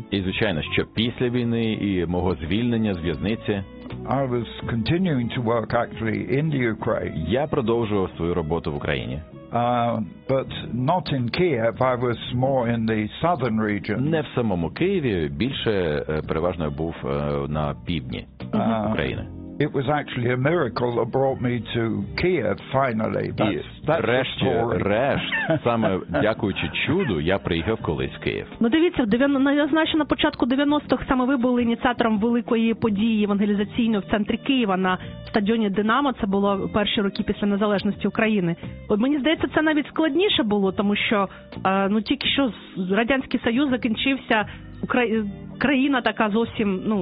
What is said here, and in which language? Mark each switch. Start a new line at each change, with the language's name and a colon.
Ukrainian: І звичайно, що після війни і мого звільнення з в'язниці.
English: I was continuing to work actually in the Ukraine.
Ukrainian: Я продовжував свою роботу в Україні.
English: But not in Kiev, I was more in the southern region.
Ukrainian: Не в самому Києві, більше переважно був на півдні України.
English: It was actually a miracle that brought me to Kiev finally.
Ukrainian: Врешті-решт, саме дякуючи чуду, я приїхав колись в Київ. Ну дивіться, зазначено на початку 90-х саме ви були ініціатором великої події евангелізаційної в центрі Києва на стадіоні «Динамо». Це було перші роки після незалежності України. От мені здається, це навіть складніше було, тому що тільки що Радянський Союз закінчився, країна така зовсім,